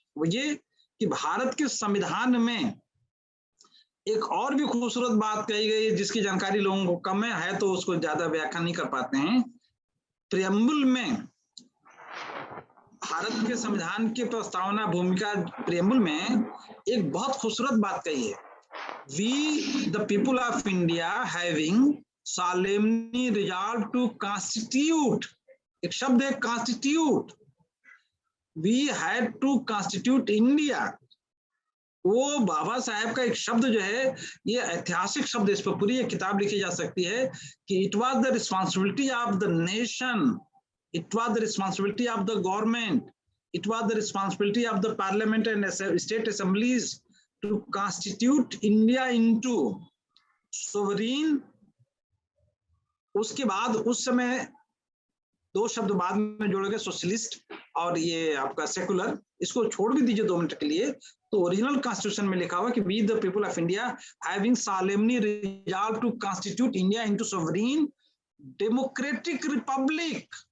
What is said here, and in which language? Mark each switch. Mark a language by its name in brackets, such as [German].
[Hindi] वो ये कि भारत के संविधान में एक और भी खूबसूरत बात कही गई, जिसकी जानकारी लोगों को कम है, तो उसको ज्यादा व्याख्या नहीं कर पाते हैं। प्रियम्बल में, भारत के संविधान की प्रस्तावना भूमिका प्रियम्बल में एक बहुत खूबसूरत बात कही है। [English] We the people of India having solemnly resolved to constitute, [Hindi] एक शब्द है [English] constitute, we had to constitute India। [Hindi] वो बाबा साहेब का एक शब्द जो है, ये ऐतिहासिक शब्द, इस पर पूरी एक किताब लिखी जा सकती है कि [English] it was the responsibility of the nation, it was the responsibility of the government, it was the responsibility of the parliament and state assemblies to constitute India into sovereign। [Hindi] उसके बाद उस समय 2 शब्द बाद में जोड़ोगे, सोशलिस्ट और ये आपका सेकुलर, इसको छोड़ भी दीजिए 2 मिनट के लिए। तो ओरिजिनल कॉन्स्टिट्यूशन में लिखा हुआ कि [English] We the people of India having solemnly resolved to constitute India into sovereign democratic republic।